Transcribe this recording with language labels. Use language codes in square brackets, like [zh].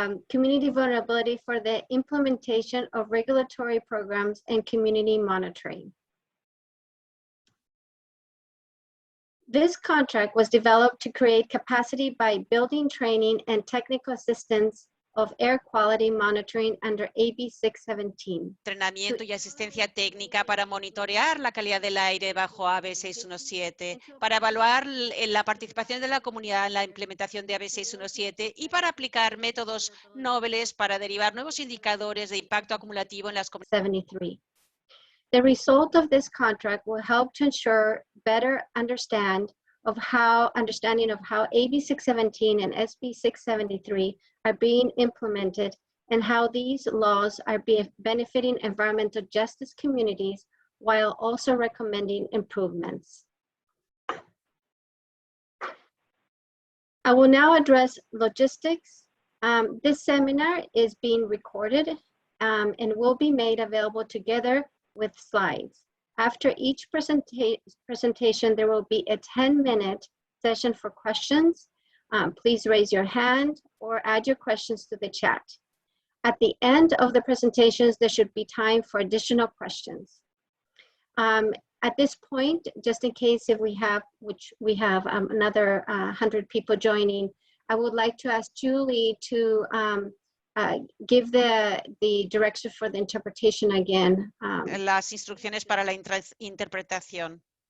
[en] Community vulnerability for the implementation of regulatory programs and community monitoring. This contract was developed to create capacity by building training and technical assistance of air quality monitoring under AB 617. [es] Entrenamiento y asistencia técnica para monitorear la calidad del aire bajo AB 617, para evaluar la participación de la comunidad en la implementación de AB 617 y para aplicar métodos noveles para derivar nuevos indicadores de impacto acumulativo en las comunidades. [en] The result of this contract will help to ensure better understanding of how AB 617 and SB 673 are being implemented and how these laws are benefiting environmental justice communities while also recommending improvements. I will now address logistics. This seminar is being recorded and will be made available together with slides. After each presentation, there will be a 10-minute session for questions. Please raise your hand or add your questions to the chat. At the end of the presentations, there should be time for additional questions. At this point, just in case if we have, another 100 people joining, I would like to ask Julie to give the direction for the interpretation again. [es] Las instrucciones para la interpretación.